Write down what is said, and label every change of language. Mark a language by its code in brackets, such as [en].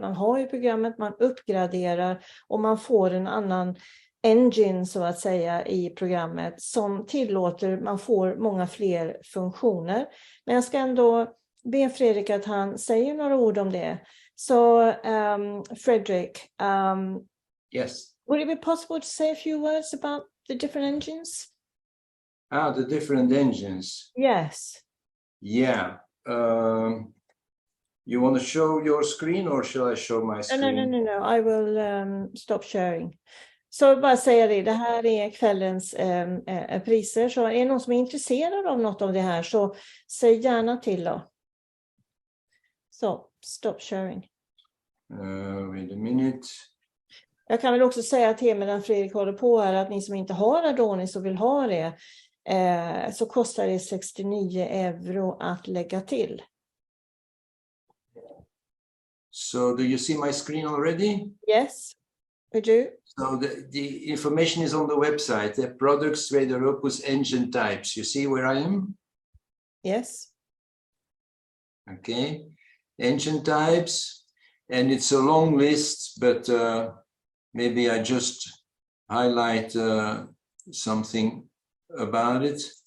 [sv] Man har ju programmet, man uppgraderar och man får en annan engine så att säga i programmet som tillåter, man får många fler funktioner. Men jag ska ändå be Fredrik att han säger några ord om det. Så Fredrik, [en] yes. Would it be possible to say a few words about the different engines? The different engines. Yes. Yeah. You want to show your screen or shall I show my screen? No. I will stop sharing. [sv] Så bara säga det här är kvällens priser. Så är det någon som är intresserad av något av det här så säg gärna till då. [en] Så, stop sharing. Wait a minute. [sv] Jag kan väl också säga till medan Fredrik håller på här att ni som inte har Adonis och vill ha det så kostar det 69 euro att lägga till. [en] So do you see my screen already? Yes, we do. So the information is on the website, the products, Radar Opus, engine types. You see where I am? Yes. Okay, engine types, and it's a long list, but maybe I just highlight something about it.